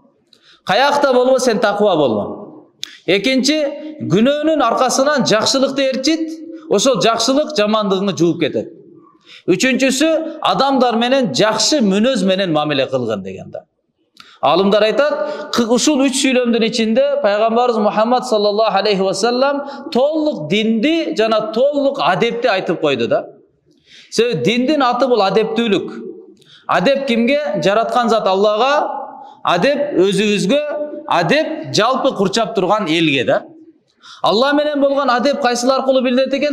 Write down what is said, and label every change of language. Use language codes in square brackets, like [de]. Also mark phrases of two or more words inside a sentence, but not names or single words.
[ky] Каякта болбо сен таква болбо. Экинчи, күнөөнүн аркасынан жакшылыкты ээрчит, ошол жакшылык жамандыгыңды жууп кетет. Үчүнчүсү, адамдар менен жакшы мүнөз менен мамиле кылгын дегенде. Алымдар айтат, ушул 3 сүйлөмдүн ичинде пайгамбарыбыз Мухаммад [ar] صلى الله عليه وسلم [ky] толук динди жана толук адепти айтып койду да. Себеби диндин аты бул адептүүлүк. Адеп кимге? Жараткан зат Аллага, адеп өзүбүзгө, адеп жалпы курчап турган элге да. Алла менен болгон адеп кайсыл аркылуу билинет экен?